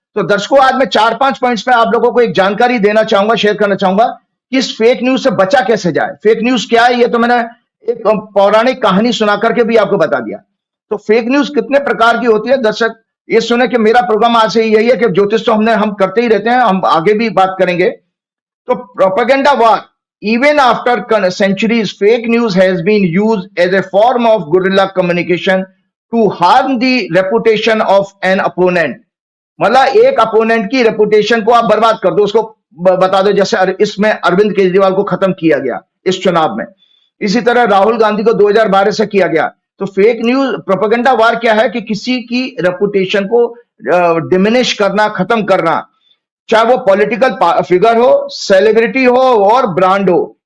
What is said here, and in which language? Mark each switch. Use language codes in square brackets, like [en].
[hi] तो दर्शकों, आज मैं 4-5 पॉइंट्स पे आप लोगों को एक जानकारी देना चाहूंगा, शेयर करना चाहूंगा कि इस फेक न्यूज से बचा कैसे जाए। फेक न्यूज क्या है, ये तो मैंने एक पौराणिक कहानी सुना करके भी आपको बता दिया। तो फेक न्यूज कितने प्रकार की होती है, दर्शक ये सुने कि मेरा प्रोग्राम आज से यही है कि ज्योतिष तो हम करते ही रहते हैं, हम आगे भी बात करेंगे। तो [en] Propaganda war, even after centuries, fake news has been used as a form of guerrilla communication to harm the reputation of an opponent. [hi] मतलब एक अपोनेंट की रेपुटेशन को आप बर्बाद कर दो, उसको बता दो, जैसे इसमें अरविंद केजरीवाल को खत्म किया गया इस चुनाव में, इसी तरह राहुल गांधी को 2012 से किया गया। तो फेक न्यूज प्रोपेगेंडा वार क्या है कि किसी की रेपुटेशन को डिमिनिश करना, खत्म करना, चाहे वो पॉलिटिकल फिगर हो, सेलिब्रिटी हो और ब्रांड हो।